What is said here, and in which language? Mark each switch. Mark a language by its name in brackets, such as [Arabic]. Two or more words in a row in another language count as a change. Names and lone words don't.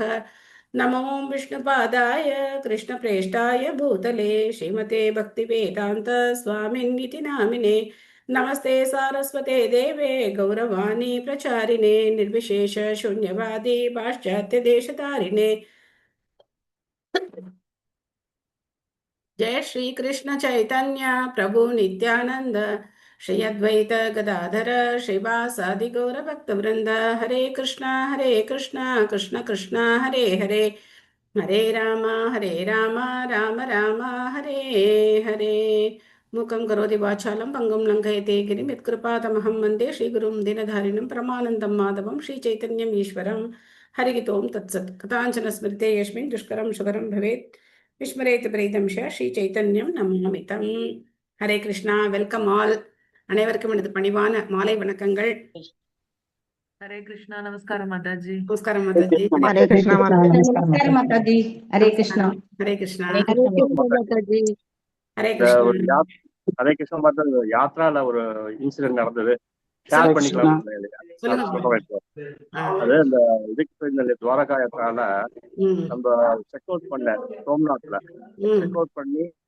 [Sanskrit] नमो विष्णुपादाय कृष्णप्रेष्ठाय भूतले श्रीमते भक्तिवेदान्त स्वामिन्निति नामिने नमस्ते सारस्वते देवे गौरवाणी प्रचारिणे निर्विशेष शून्यवादी पाश्चात्य देशतारिणे जय श्री कृष्ण चैतन्य प्रभु नित्यानंद श्री अद्वैत गदाधर श्रीवासादि गौर भक्त वृंद हरे कृष्णा कृष्ण कृष्ण हरे हरे हरे राम राम राम हरे हरे मूकं करोति वाचालं पंगुं लङ्घयते गिरिं यत्कृपातमहं वन्दे श्रीगुरुं दीनधारिणं परमानन्दं माधवं श्रीचैतन्यम् ईश्वरं हरिः ओं तत्सत् कथाञ्चन स्मृते यस्मिन् दुष्करं सुकरं भवेत् विस्मरेत प्रीतम श्री चैतन्यम् नमोमितम्. [Tamil] ஹரே கிருஷ்ணா. [English] welcome all. [Tamil] அனைவருக்கும் எனது பணிவான மாலை வணக்கங்கள். [Hindi] हरे कृष्णा। नमस्कार माताजी। [Tamil] நமஸ்காரம் மாதாஜி. [Hindi] हरे कृष्णा नमस्कार माताजी। हरे कृष्णा। [Tamil] ஹரே கிருஷ்ணா. [Hindi] हरे कृष्णा माताजी। [Tamil] ஹரே கிருஷ்ணா. ஹரே கிருஷ்ணா மாதாஜி. யாத்ரால ஒரு இன்சிடென்ட் நடந்தது, ஷேர் பண்ணிக்கலாம். அது இந்த இதுக்கு இந்த துவாரகா யாத்திரால நம்ம [English] check out [Tamil] பண்ண சோம்நாத்ல [English] check out [Tamil] பண்ணி